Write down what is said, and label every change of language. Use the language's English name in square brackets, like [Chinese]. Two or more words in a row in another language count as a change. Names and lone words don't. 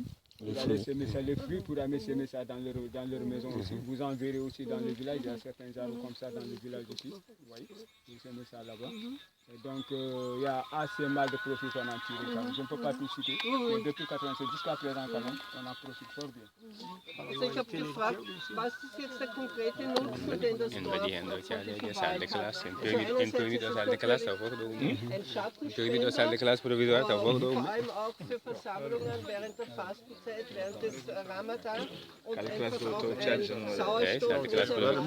[French] Les fruits pour amener semer ça dans leur maison aussi. Vous en verrez aussi dans le village, il y a certains arbres comme ça dans le village aussi. Vous voyez, vous semez ça là-bas. Et donc il y a assez mal de profit qu'on en tire. Je ne peux pas tout citer, mais depuis 87 jusqu'à présent quand même, on en profite fort bien. [German] Also ich habe gefragt, was ist jetzt der konkrete Nutzen, den das Dorf von diesem Wald hat? Also einerseits ist es natürlich ein Schattenspender und vor allem auch für Versammlungen während der Fastenzeit, während des Ramadan und einfach auch ein Sauerstoff